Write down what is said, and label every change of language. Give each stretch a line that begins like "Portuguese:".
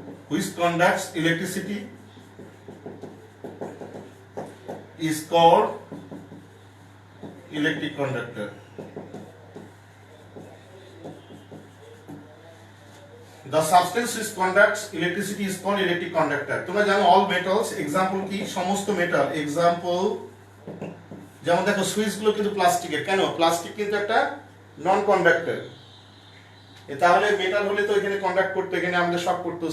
English: which conducts electricity is called electric conductor. The substance which conducts electricity is called electric conductor.
Bangla: তোমরা জানো
English: all metals,
Bangla: example কি? সমস্ত metal. Example যেমন দেখো switch গুলো কিন্তু প্লাস্টিকের। কেন? প্লাস্টিক কিন্তু একটা নন কন্ডাক্টর। তাহলে মেটাল হলে তো এখানে কন্ডাক্ট করতে, এখানে আমাদের শক করতে।